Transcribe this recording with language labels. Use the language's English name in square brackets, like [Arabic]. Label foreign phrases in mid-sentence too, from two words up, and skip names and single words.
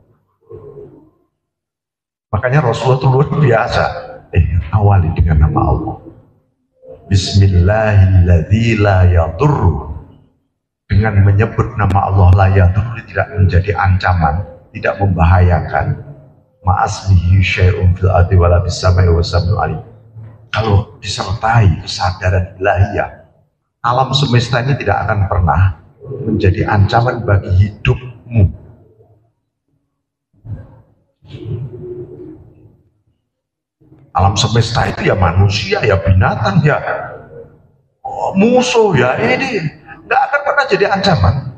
[Indonesian] Makanya Rasulullah itu luar biasa. Awali dengan nama Allah. [Arabic] بسم الله الذي لا يضر. [Indonesian] Dengan menyebut nama Allah [Arabic] لا يضر, [Indonesian] tidak menjadi ancaman, tidak membahayakan. [Arabic] مع اسمه شيء في الأرض ولا بالسماء و السميع العليم. [Indonesian] Kalau disertai kesadaran ilahiyah, alam semesta ini tidak akan pernah menjadi ancaman bagi hidupmu. Alam semesta itu ya manusia, ya binatang, ya musuh, ya ini nggak akan pernah jadi ancaman.